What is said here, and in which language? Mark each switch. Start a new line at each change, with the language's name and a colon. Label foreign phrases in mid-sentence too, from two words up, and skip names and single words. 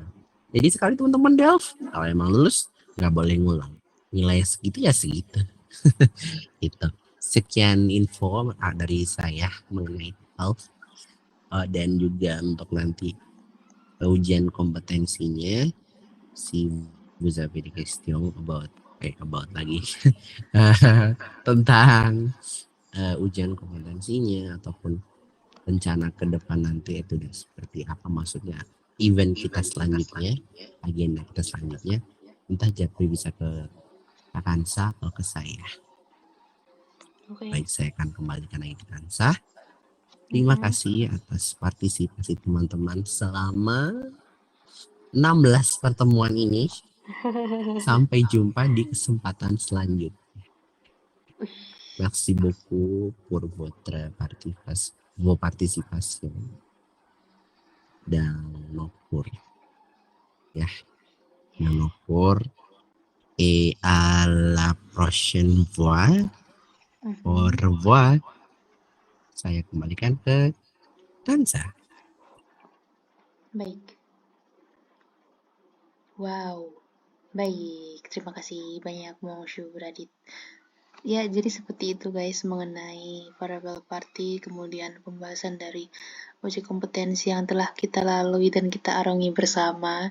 Indonesian: Jadi sekali teman-teman DELF, kalau emang lulus nggak boleh ngulang, nilai segitu ya segitu. Itu sekian info dari saya mengenai DELF, dan juga untuk nanti ujian kompetensinya
French: si vous avez des questions
Indonesian: about lagi tentang ujian kompetensinya ataupun rencana ke depan nanti itu udah seperti apa, maksudnya event kita selanjutnya, agenda kita selanjutnya, entah Japri bisa ke Kansa atau ke saya. Baik, saya akan kembalikan lagi ke Kansa. Terima kasih atas partisipasi teman-teman selama 16 pertemuan ini. Sampai jumpa di kesempatan selanjutnya.
French: Merci beaucoup pour votre participation dans nos cours. Ya, dans nos cours. Et à la prochaine fois. Au revoir.
Indonesian: Saya kembalikan ke Kansa. Baik. Wow. Baik, terima kasih banyak Monsieur Radit. Ya, jadi seperti itu guys mengenai
English: farewell party,
Indonesian: kemudian pembahasan dari uji kompetensi yang telah kita lalui dan kita arongi bersama.